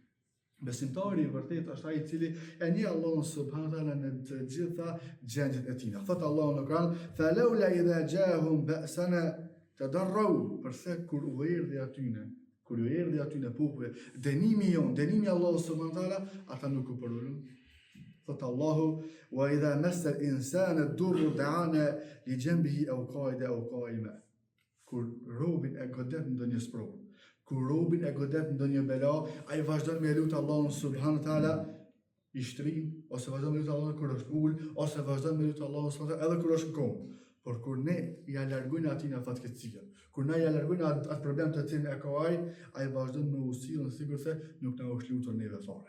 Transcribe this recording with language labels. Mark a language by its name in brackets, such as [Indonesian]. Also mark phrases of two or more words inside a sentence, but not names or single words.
[Albanian] Besimtari i vërtet është ai i cili e njeh Allahun [Arabic] سبحانه وتعالى [Albanian] në të gjitha gjendjet e tina. Thot Allahu në Kur'an: [Arabic] "فلولا إذا جاءهم بأسنا تضرعوا", [Albanian] përse kur u erdhi atyne popullve dënimi jon, dënimi i Allahut [Arabic] سبحانه وتعالى, [Albanian] ata nuk u përulën. Thot Allahu: [Arabic] "وإذا مس الإنسان الضر دعانا لجنبه أو قاعدا أو قائما", [Albanian] kur robin e godet ndonjë sprovë, kur robin e godet ndonjë bela, ai vazhdon me lut Allahun [Arabic] سبحانه وتعالى [Albanian] i shtrin, ose vazhdon me lut Allahun kur është ul, ose vazhdon me lut Allahun [Arabic] سبحانه وتعالى [Albanian] edhe kur është në komë. Por kur ne ja largojnë atin e fatkeqësia, kur ne ja largojnë atë problem të cilin e ka ai vazhdon me usilën sikur se nuk na është lutur neve fare.